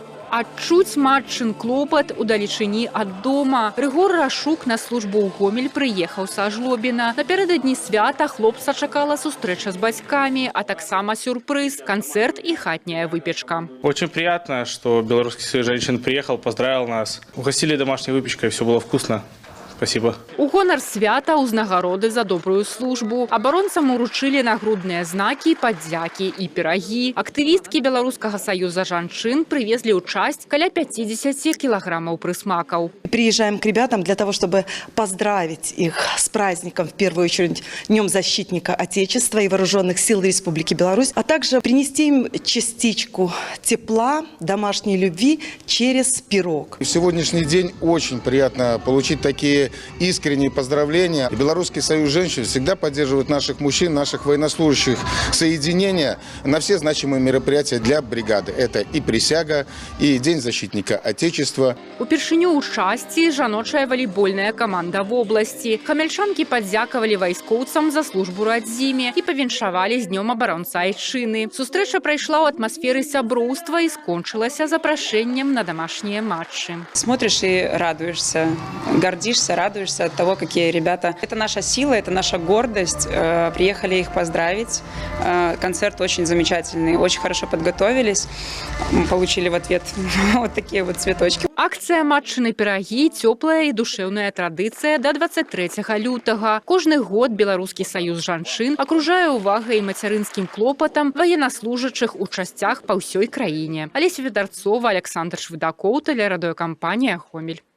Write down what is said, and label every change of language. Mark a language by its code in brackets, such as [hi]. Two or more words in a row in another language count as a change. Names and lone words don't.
[be] Адчуць матчын клопат удалечыні ад дома. Рыгор Рашук на службу ў Гомель прыехаў са Жлобіна. Напярэдадні свята хлопца чакала сустрэча з бацькамі, а таксама сюрпрыз – канцэрт і хатняя выпечка. [ru] Очень приятно, что Белорусский союз женщин приехал, поздравил нас. Угостили домашней выпечкой, все было вкусно. Спасибо. [be] У гонар свята ўзнагароды за добрую службу. Абаронцам уручылі нагрудныя знакі, падзякі і пірагі. Актывісткі Беларускага саюза жанчын прывезлі ў часць каля 50 кілаграммаў прысмакаў. [ru] Приезжаем к ребятам для того, чтобы поздравить их с праздником, в первую очередь, Днем защитника Отечества и Вооруженных сил Республики Беларусь, а также принести им частичку тепла, домашней любви через пирог. В сегодняшний день очень приятно получить такие искренние поздравления. И Белорусский союз женщин всегда поддерживает наших мужчин, наших военнослужащих соединения на все значимые мероприятия для бригады. Это и присяга, и День защитника Отечества. [be] Упершыню ў часці жаночая валейбольная каманда [ru] в области. [be] Хамельчанкі падзякавалі вайскоўцам за службу радзіме і павіншавалі з днём абаронца Айчыны. Сустрэча прайшла ў атмасферы сяброўства і скончылася запрашэннем на домашнія матчы. [ru] Смотришь и радуешься, гордишься, радуешься от того, какие ребята. Это наша сила, это наша гордость. Приехали их поздравить. Концерт очень замечательный, очень хорошо подготовились. Получили в ответ вот такие вот цветочки. [be] Акцыя матчыны пірагі – цёплая і душэўная традыцыя да 23 лютага. Кожны год Беларускі саюз жанчын акружае увагай і мацярынскім клопатам ваеннаслужачых у часцях па ўсёй краіне. Алеся Федарцова, Александр Швыдакоў, тэлерадыёкампанія «Гомель».